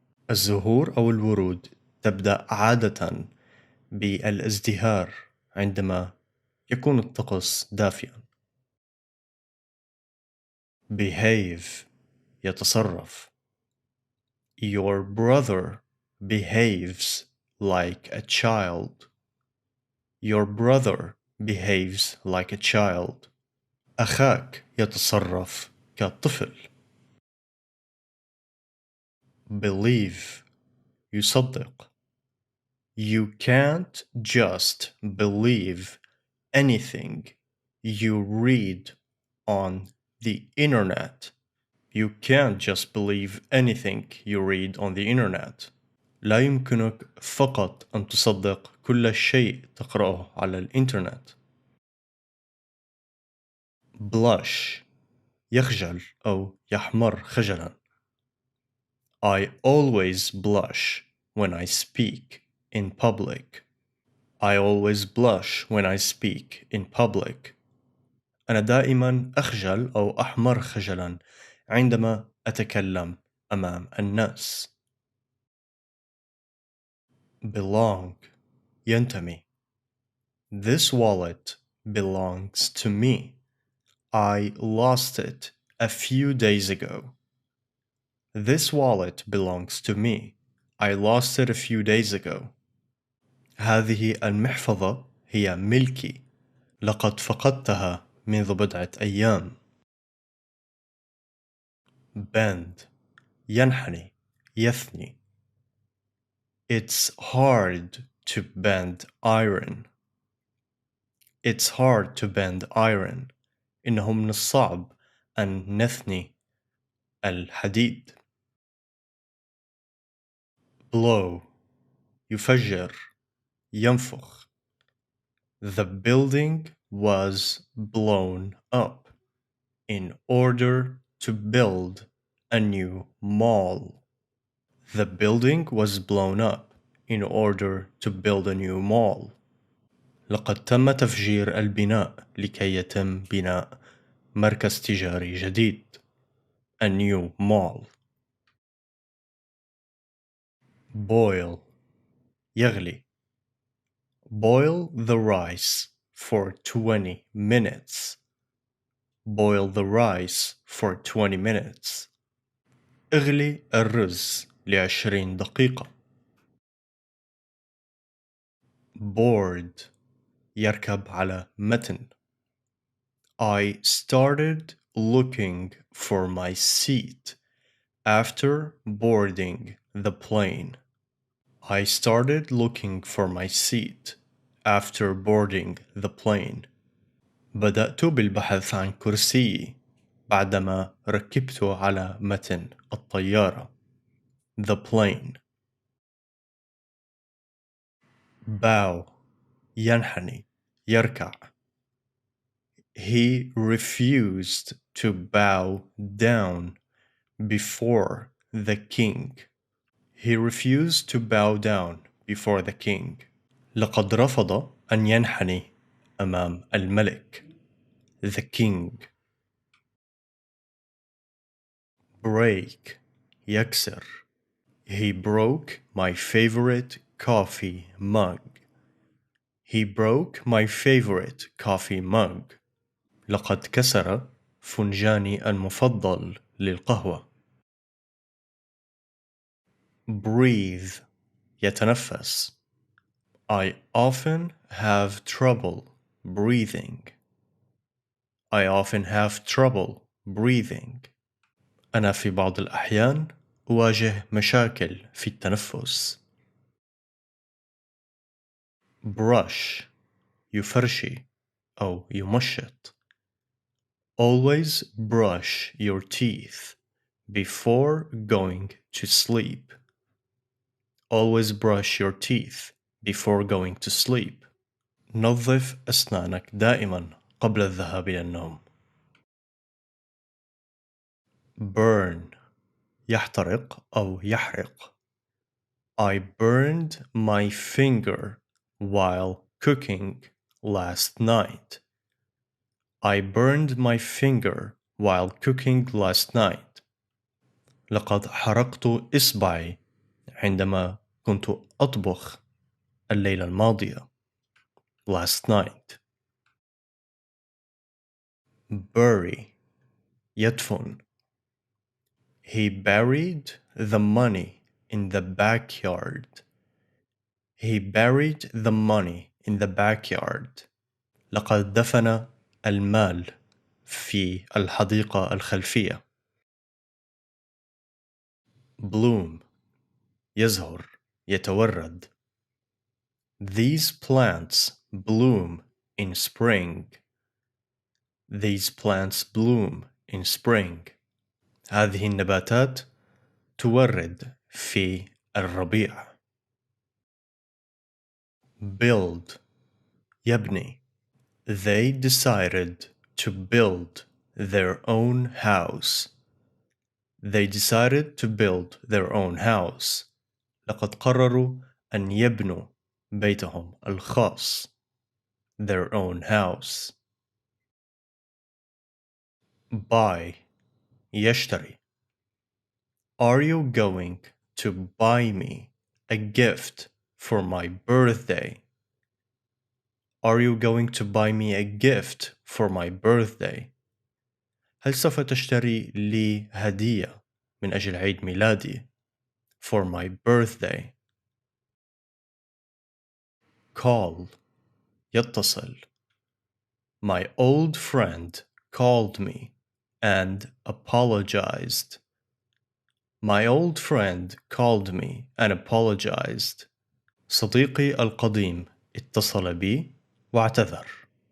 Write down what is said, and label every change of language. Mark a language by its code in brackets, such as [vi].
[ar] الزهور أو الورود تبدأ عادة بالازدهار عندما يكون الطقس دافئا. [en] behave يتصرف. Your brother behaves like a child. Your brother behaves like a child. [ar] أخاك يتصرف كطفل. [en] believe يصدق. You can't just believe anything you read on the internet. You can't just believe anything you read on the internet. [ar] لا يمكنك فقط أن تصدق كل شيء تقرأه على الإنترنت. blush يخجل أو يحمر خجلاً. [en] I always blush when I speak in public. I always blush when I speak in public. [ar] أنا دائما أخجل أو أحمر خجلا عندما أتكلم أمام الناس. [en] belong ينتمي. This wallet belongs to me. I lost it a few days ago. This wallet belongs to me. I lost it a few days ago. [ar] هذه المحفظة هي ملكي. لقد فقدتها منذ بضعة أيام. bend ينحني يثني. [en] It's hard to bend iron. It's hard to bend iron. [ar] إنه من الصعب أن نثني الحديد. blow يفجر ينفخ. [en] The building was blown up in order to build a new mall. The building was blown up in order to build a new mall. [ar] لقد تم تفجير البناء لكي يتم بناء مركز تجاري جديد. [en] a new mall. [ar] Boil يغلي. [en] Boil the rice for 20 minutes. Boil the rice for 20 minutes. [ar] اغلي الرز ل20 دقيقة. Board يركب على متن. [en] I started looking for my seat after boarding the plane. I started looking for my seat after boarding the plane. [ar] بدأت بالبحث عن كرسيي بعدما ركبت على متن الطيارة. [en] The plane. [ar] Bow ينحني يركع. [en] He refused to bow down before the king. He refused to bow down before the king. [ar] لقد رفض أن ينحني أمام الملك. [en] The king. [ar] Break يكسر. [en] He broke my favorite coffee mug. He broke my favorite coffee mug. [ar] لقد كسر فنجاني المفضل للقهوة. [en] Breathe يتنفس. I often have trouble breathing. I often have trouble breathing. [ar] أنا في بعض الأحيان أواجه مشاكل في التنفس. Brush يفرشي أو يمشط. [en] Always brush your teeth before going to sleep. Always brush your teeth before going to sleep. [ar] نظف أسنانك دائما قبل الذهاب إلى النوم. Burn يحترق أو يحرق. [en] I burned my finger while cooking last night. I burned my finger while cooking last night. [ar] لقد حرقت إصبعي عندما كنت أطبخ الليلة الماضية. [en] Last night. [ar] Bury يدفن. [en] He buried the money in the backyard. He buried the money in the backyard. [ar] لقد دفن المال في الحديقة الخلفية. Bloom يزهر يتورد. [en] These plants bloom in spring. These plants bloom in spring. [ar] هذه النباتات تورد في الربيع. Build يبني. [en] They decided to build their own house. They decided to build their own house. [ar] لقد قرروا أن يبنوا بيتهم الخاص. [en] Their own house. [ar] Buy يشتري. [en] Are you going to buy me a gift for my birthday? Are you going to buy me a gift for my birthday? [ar] هل سوف تشتري لي هدية من أجل عيد ميلادي؟ [en] For my birthday. [ar] Call يتصل. [en] My old friend called me and apologized. My old friend called me and apologized. [ar] صديقي القديم اتصل بي واعتذر.